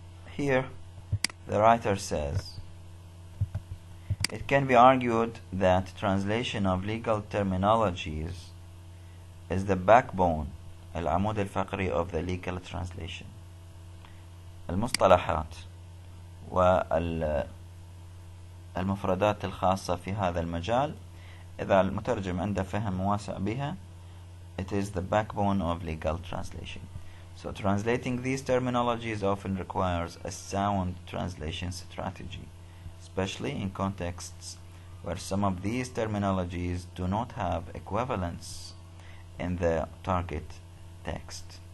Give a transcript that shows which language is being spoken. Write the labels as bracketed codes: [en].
[en] Here the writer says, it can be argued that translation of legal terminologies is the backbone, [ar] العمود الفقري [en] of the legal translation. [ar] المصطلحات والمفردات الخاصة في هذا المجال، إذا المترجم عنده فهم واسع بها، [en] it is the backbone of legal translation. So translating these terminologies often requires a sound translation strategy, especially in contexts where some of these terminologies do not have equivalents in the target text.